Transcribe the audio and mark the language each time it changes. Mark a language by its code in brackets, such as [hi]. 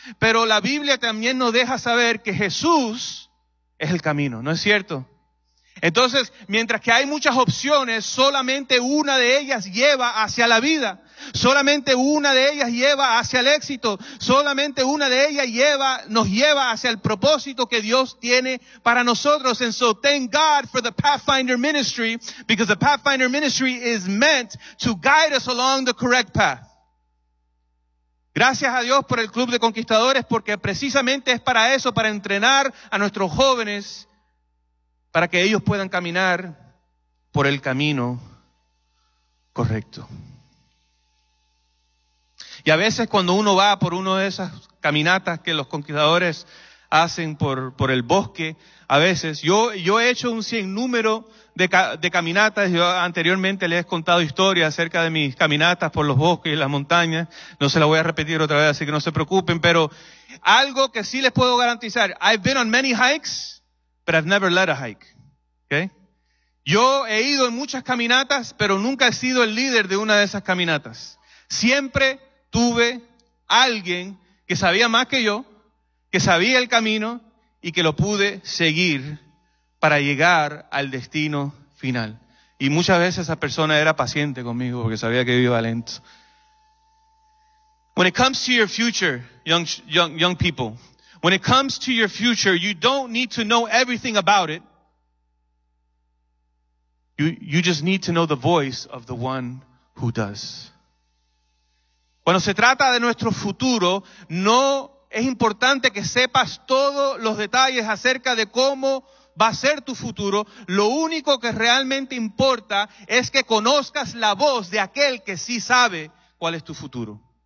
[es] Pero la Biblia también nos deja saber que Jesús es el camino, ¿no es cierto? Entonces, mientras que hay muchas opciones, solamente una de ellas lleva hacia la vida. Solamente una de ellas lleva hacia el éxito. Solamente una de ellas nos lleva hacia el propósito que Dios tiene para nosotros. [en] And so, thank God for the Pathfinder Ministry, because the Pathfinder Ministry is meant to guide us along the correct path. [es] Gracias a Dios por el Club de Conquistadores, porque precisamente es para eso, para entrenar a nuestros jóvenes, para que ellos puedan caminar por el camino correcto. Y a veces cuando uno va por una de esas caminatas que los conquistadores hacen por el bosque, a veces, yo he hecho un sinnúmero de caminatas. Yo anteriormente les he contado historias acerca de mis caminatas por los bosques y las montañas, no se las voy a repetir otra vez, así que no se preocupen, pero algo que sí les puedo garantizar, [en] I've been on many hikes, but I've never led a hike. Okay? [es] Yo he ido en muchas caminatas, pero nunca he sido el líder de una de esas caminatas. Siempre tuve alguien que sabía más que yo, que sabía el camino y que lo pude seguir para llegar al destino final. Y muchas veces esa persona era paciente conmigo porque sabía que iba lento. [en] When it comes to your future, young people, when it comes to your future, you don't need to know everything about it. You just need to know the voice of the one who does. [es] Cuando se trata de nuestro futuro, no es importante que sepas todos los detalles acerca de cómo va a ser tu futuro. Lo único que realmente importa es que conozcas la voz de aquel que sí sabe cuál es tu futuro.